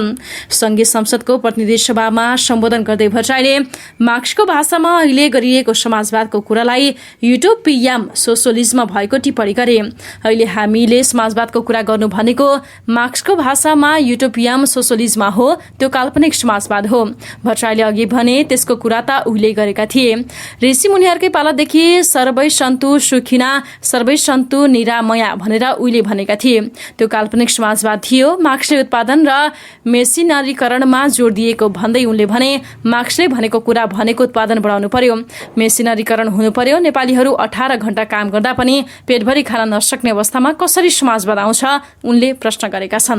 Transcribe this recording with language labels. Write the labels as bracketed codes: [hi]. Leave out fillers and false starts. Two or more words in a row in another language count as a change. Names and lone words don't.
[ne] संघीय संसदको प्रतिनिधि सभामा सम्बोधन गर्दै भट्टराईले मार्क्सको भाषामा अहिले गरिएको समाजवादको कुरालाई [en] utopian socialism [ne] भएको टिप्पणी गरे। अहिले हामीले समाजवादको कुरा गर्नु भनेको मार्क्सको भाषामा [en] utopian socialism [ne] हो, त्यो काल्पनिक समाजवाद हो। भट्टराईले अघि भने त्यसको कुरा त उहिले गरेका थिए। ऋषि मुनिहरूकै पालादेखि [sa] सर्वै सन्तु सुखिना, सर्वै सन्तु निरामया [ne] भनेर उहिले भनेका थिए। त्यो काल्पनिक समाजवाद थियो। मार्क्सले उत्पादन र मेसिनरीकरणमा जोड दिएको भन्दै उनले भने मार्क्सले भनेको कुरा भनेको उत्पादन बढाउनु पर्यो, मेसिनरीकरण हुनु पर्यो। नेपालीहरू 18 घण्टा काम गर्दा पनि पेटभरि खान नसक्ने अवस्थामा कसरी समाजवाद आउँछ, उनले प्रश्न गरेका छन्।